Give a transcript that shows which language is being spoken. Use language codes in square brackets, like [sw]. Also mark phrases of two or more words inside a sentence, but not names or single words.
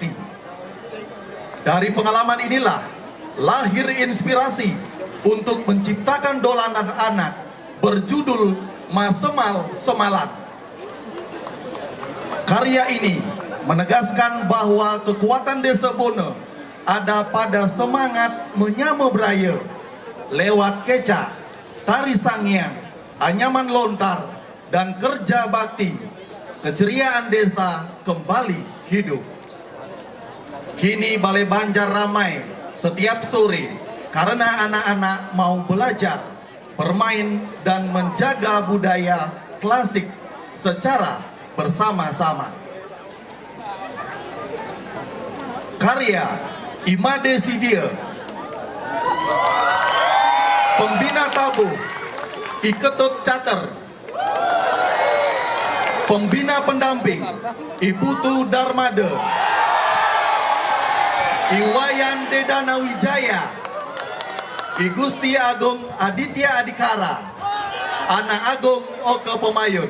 [id] Dari pengalaman inilah lahir inspirasi untuk menciptakan dolanan anak berjudul Mesemal Semalan. Karya ini menegaskan bahwa kekuatan Desa Bono ada pada semangat menyama beraya lewat kecak, tari sangyang, anyaman lontar, dan kerja bakti. Keceriaan desa kembali hidup. Kini Balai Banjar ramai setiap sore karena anak-anak mau belajar, bermain, dan menjaga budaya klasik secara bersama-sama. Karya Imade Sidia, Pembina Tabuh Iketut Cater, Pembina Pendamping Iputu Darmada, Iwayan Dedana Wijaya, I Gusti Agung Aditya Adikara, Anak Agung Oke Pemayun.